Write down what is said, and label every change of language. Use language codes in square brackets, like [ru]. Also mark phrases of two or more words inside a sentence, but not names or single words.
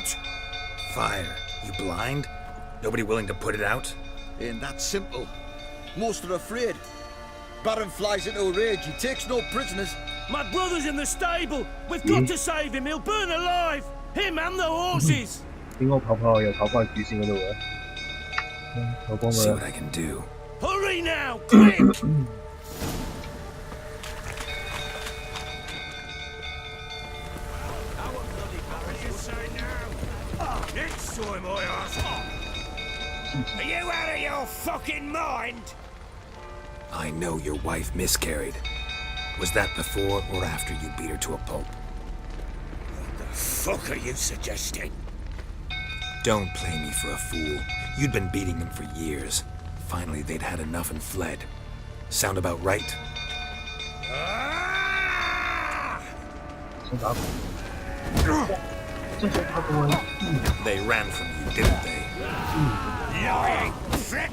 [en] Fire. You blind? Nobody willing to put it out? Ain't that simple. Most are afraid. Baron flies into a rage. He takes no prisoners. My brother's in the stable! We've got to save him! He'll burn alive! Him and the horses! [yue] 點解跑又跑翻去主線嗰度嘅？我幫 [en] See [yue] 佢 [en] what I can do. Hurry now, quick! Next time I ask, are you out of your fucking mind? I know your wife miscarried. Was that before or after you beat her to a pulp? What the fuck are you suggesting? Don't play me for a fool. You'd been beating them for years. Finally, they'd had enough and fled. Sound about right? Ah! [yue] 想打佢，真係想打佢。 [en] They ran from you, didn't they? Lying prick!